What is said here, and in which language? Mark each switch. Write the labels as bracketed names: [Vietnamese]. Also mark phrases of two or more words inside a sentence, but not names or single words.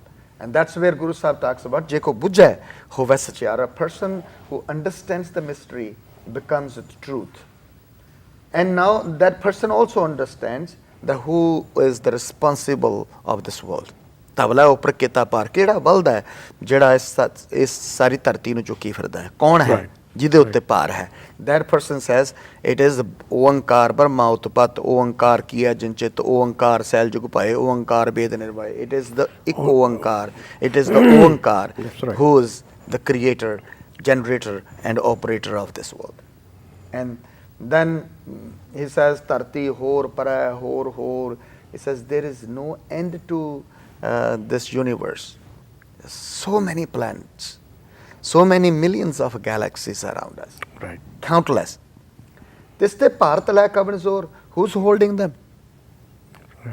[English] And that's where Guru Sahib talks about [Punjabi] ਜੇ ਕੋ ਬੁਝੈ ਹੋਵੈ ਸਚਿਆਰੁ. [English] A person who understands the mystery becomes the truth. And now that person also understands that who is the responsible of this world. [Punjabi] ਤਬਲਾ ਉੱਪਰ ਕੀਤਾ ਭਾਰ ਕਿਹੜਾ ਬਲਦ ਹੈ ਜਿਹੜਾ ਇਸ ਸਾਰੀ ਧਰਤੀ ਨੂੰ ਚੁੱਕੀ ਫਿਰਦਾ ਹੈ ਕੌਣ ਹੈ ਜਿਹਦੇ ਉੱਤੇ ਭਾਰ ਹੈ [English] that person says it is [Punjabi] ਓੰਕਾਰ ਬ੍ਰਹਮਾ ਉਤਪਤ ਓੰਕਾਰ ਕੀਆ ਜੰਚਿਤ ਓੰਕਾਰ ਸੈਲ ਜੁਗ ਪਾਏ ਓੰਕਾਰ ਵੇਦ ਨਿਰਵਾਏ [English] it is the [Punjabi] ਇੱਕ ਓੰਕਾਰ [English] it is the [Punjabi] ਓੰਕਾਰ [English] who is the creator generator and operator of this world. And then he says [Punjabi] ਧਰਤੀ ਹੋਰ ਪਰੈ ਹੋਰ [English] he says there is no end to this universe. So many planets, so many millions of galaxies around us. Right. Countless. This the Parthala Kabanzor, who's holding them? Yeah.